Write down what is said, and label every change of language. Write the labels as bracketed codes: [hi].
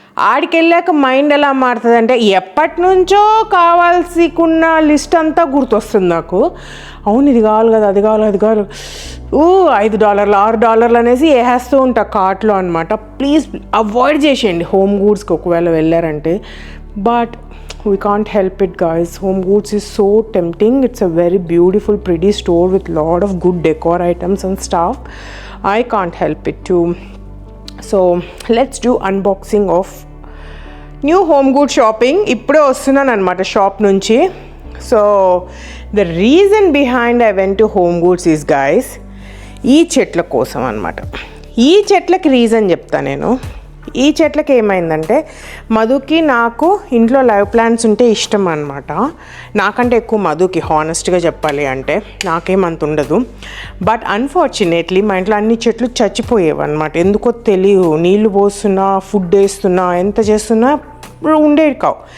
[te] ఆడికి వెళ్ళాక మైండ్ ఎలా మారుతుంది అంటే, ఎప్పటి నుంచో కావాల్సికున్న లిస్ట్ అంతా గుర్తొస్తుంది నాకు. అవును, ఇది కావాలి కదా, అది కావాలి, అది కావాలి, $5 $6 అనేసి వేసేస్తూ ఉంటా కార్ట్లో అనమాట. ప్లీజ్ అవాయిడ్ చేసేయండి హోమ్ గూడ్స్కి ఒకవేళ వెళ్ళారంటే. [en] But we can't help it guys. Home Goods is so tempting. It's a very beautiful pretty store with lot of good decor items and stuff. I can't help it too. So let's do unboxing of new home good shopping. [te] ఇప్పుడే వస్తున్నాను అనమాట shop నుంచి. So [en] the reason behind I went to Home Goods is guys, [te] ఈ చెట్ల కోసం అనమాట. ఈ చెట్లకి రీజన్ చెప్తా నేను. ఈ చెట్లకి ఏమైందంటే, మధుకి నాకు ఇంట్లో లైవ్ ప్లాంట్స్ ఉంటే ఇష్టం అనమాట. నాకంటే ఎక్కువ మధుకి, హానెస్ట్గా చెప్పాలి అంటే. నాకేమంత ఉండదు. బట్ అన్ఫార్చునేట్లీ మా ఇంట్లో అన్ని చెట్లు చచ్చిపోయేవి అనమాట. ఎందుకో తెలియదు, నీళ్లు పోస్తున్నా, ఫుడ్ వేస్తున్నా, ఎంత చేస్తున్నా ఉండేవి కావు.